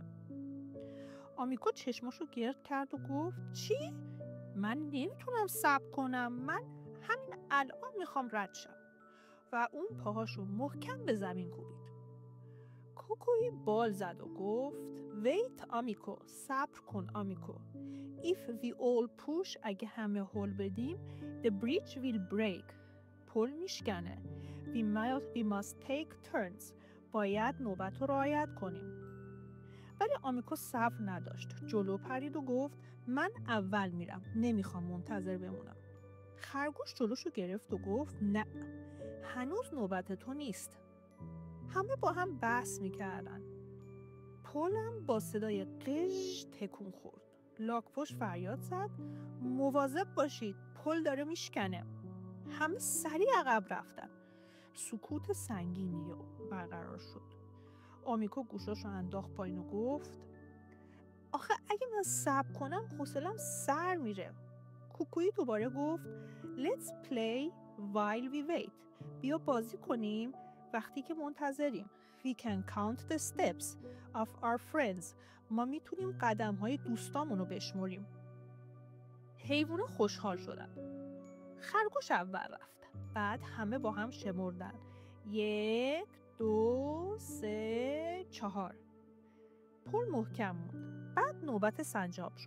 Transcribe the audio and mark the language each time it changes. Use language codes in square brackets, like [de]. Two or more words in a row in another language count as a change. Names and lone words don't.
[fa] آمیکو چشماشو گرد کرد و گفت چی؟ من نمیتونم صبر کنم، من همین الان میخوام رد شم. و اون پاهاشو محکم به زمین کوبید. کوکوی بال زد و گفت ویت آمیکو، صبر کن آمیکو. [en] If we all push، [fa] اگه همه هل بدیم [en] the bridge will break، [fa] پل میشکنه. [en] We must take turns، [fa] باید نوبت رو رعایت کنیم. ولی آمیکو صبر نداشت. جلو پرید و گفت من اول میرم، نمیخوام منتظر بمونم. خرگوش جلوشو گرفت و گفت نه، هنوز نوبت تو نیست. همه با هم بحث میکردن. پلم با صدای قژ تکون خورد. لاک‌پشت فریاد زد مواظب باشید، پل داره میشکنه. همه سریع عقب رفتن. سکوت سنگینی برقرار شد. آمیکو گوشاشو انداخت پایین و گفت آخه اگه من صبر کنم حوصله‌ام سر میره. کوکویی دوباره گفت [en] Let's play while we wait، [fa] بیا بازی کنیم وقتی که منتظریم. [en] We can count the steps of our friends، [fa] ما میتونیم قدم‌های دوستامونو بشمریم. حیوونا خوشحال شدن. خرگوش اول رفت. بعد همه با هم شمردن. 1 2 3 4. پل محکم موند. بعد نوبت سنجاب شد.